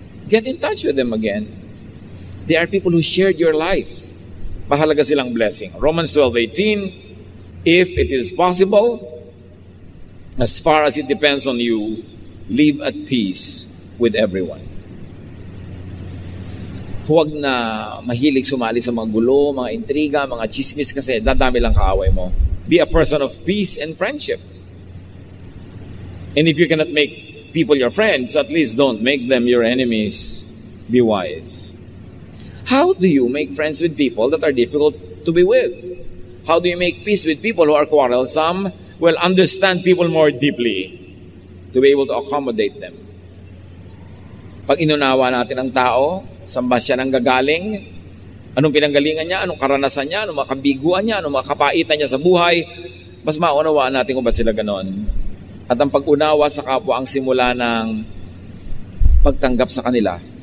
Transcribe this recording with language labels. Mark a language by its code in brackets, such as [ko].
[en] Get in touch with them again. They are people who shared your life. [tl] Mahalaga silang blessing. [en] Romans 12:18, if it is possible, as far as it depends on you, live at peace with everyone. [tl] Huwag na mahilig sumali sa mga gulo, mga intriga, mga chismis kasi dadami lang kaaway mo. [en] Be a person of peace and friendship. And if you cannot make people your friends, at least don't make them your enemies. Be wise. How do you make friends with people that are difficult to be with? How do you make peace with people who are quarrelsome? Well, understand people more deeply to be able to accommodate them. [tl] Pag inunawa natin ang tao, saan ba siya nang gagaling? Anong pinanggalingan niya? Anong karanasan niya? Anong makabiguan niya? Anong makapaitan niya sa buhay? Mas maunawaan natin kung ba't sila ganon. At ang pag-unawa sa kapwa ang simula ng pagtanggap sa kanila.